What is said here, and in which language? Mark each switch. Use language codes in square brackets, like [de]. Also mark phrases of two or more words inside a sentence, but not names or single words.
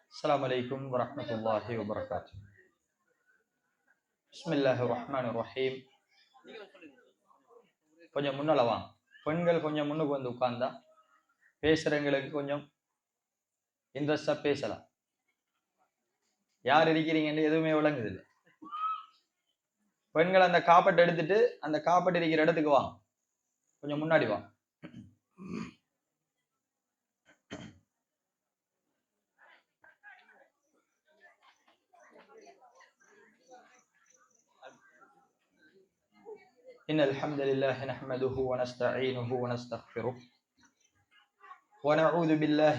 [ar] السلام عليكم ورحمة الله وبركاته. بسم الله الرحمن الرحيم. [ta] கொஞ்சம் முன்னால வாங்க. பெண்கள் கொஞ்சம் முன்னுக்கு வந்து உட்கார்ந்தா பேசுறவங்களுக்கு கொஞ்சம் இன்ட்ரெஸ்டா பேசலாம். யார் இருக்கிறீங்கன்னு எதுவுமே விளங்குது இல்லை. பெண்கள் அந்த காப்பட் எடுத்துட்டு அந்த காப்பட் இருக்கிற இடத்துக்கு வாங்க. கொஞ்சம் முன்னாடி வாங்க. [ar] إن الحمد لله نحمده ونستعينه ونستغفره ونعوذ بالله